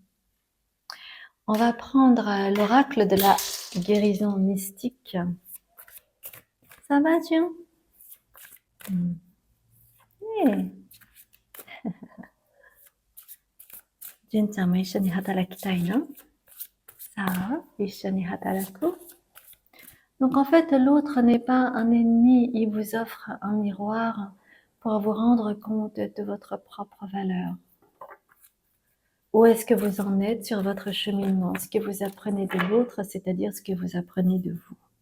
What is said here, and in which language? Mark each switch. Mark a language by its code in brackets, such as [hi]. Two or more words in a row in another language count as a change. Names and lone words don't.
[fr] On va prendre l'oracle de la guérison mystique. Ça va, June? Hey. [ja] June ちゃんも一緒に働きたいの？さあ、一緒に働く？ [fr] Donc en fait, l'autre n'est pas un ennemi, il vous offre un miroir pour vous rendre compte de votre propre valeur. Où est-ce que vous en êtes sur votre cheminement? Ce que vous apprenez de l'autre, c'est-à-dire ce que vous apprenez de vous.